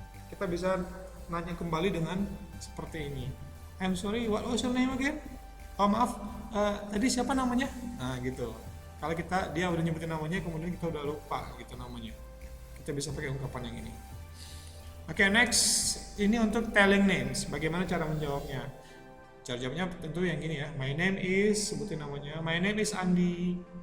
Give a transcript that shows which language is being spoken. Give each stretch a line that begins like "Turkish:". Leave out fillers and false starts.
Indonesian: Kita bisa nanya kembali dengan seperti ini.
English: I'm sorry, what was your name again?
Indonesian: Oh maaf, tadi siapa namanya? Nah gitu. Kalau dia udah nyebutin namanya, kemudian kita udah lupa gitu namanya, kita bisa pakai ungkapan yang ini. Oke, next, ini untuk telling names. Bagaimana cara menjawabnya? Cara jawabnya tentu yang gini ya. My name is, sebutin namanya.
English: My name is Andi.